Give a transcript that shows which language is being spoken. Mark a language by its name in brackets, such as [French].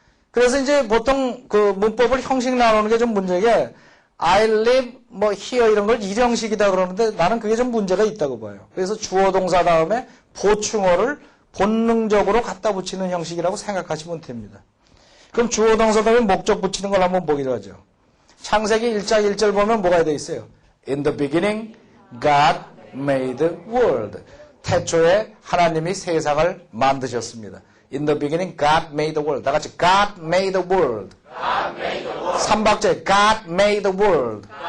[Korean] 그래서 이제 보통 그 문법을 형식 나누는 게 좀 문제게 I live, 뭐 here 이런 걸 일형식이다 그러는데 나는 그게 좀 문제가 있다고 봐요. 그래서 주어 동사 다음에 보충어를 본능적으로 갖다 붙이는 형식이라고 생각하시면 됩니다. 그럼 주어 동사 다음에 목적 붙이는 걸 한번 보기로 하죠. 창세기 1장 1절 보면 뭐가 되어 있어요? [English] In the beginning, God made the world. [Korean] 태초에 하나님이 세상을 만드셨습니다. [English] In the beginning, God made the world. [Korean] 다 같이 [English] God made the world. [Korean] 삼박자에 [English] God made the world.